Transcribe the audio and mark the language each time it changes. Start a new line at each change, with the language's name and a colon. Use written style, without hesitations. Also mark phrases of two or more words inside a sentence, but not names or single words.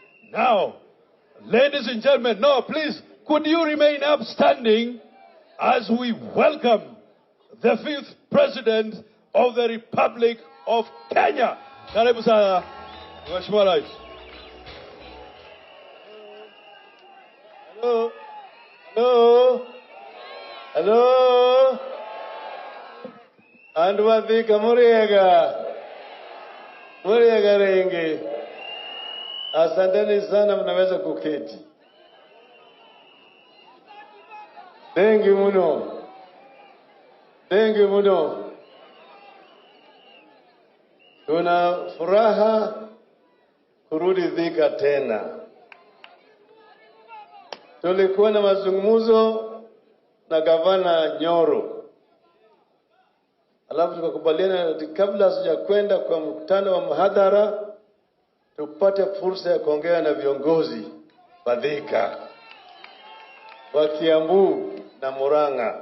English: Now, ladies and gentlemen, no, please, could you remain upstanding as we welcome the 5th President of the Republic of Kenya.
Swahili: Karibu sana, Mheshimiwa Rais.
English: Hello? Hello? Hello?
Kikuyu: Andu wa Thika muriega. Muriega rengi.
Swahili: Asanteni sana, mnaweza kuketi.
English: Thank you muno. Thank you muno.
Swahili: Tuna furaha kurudi Thika tena. Tulikuwa na mazungumzo na gavana Nyoro. Alafu tukakubaliana kabla sijakwenda kwa mkutano wa mahadhara tupate fursa ya kuongea na viongozi wa Thika, wa Kiambu na Murang'a.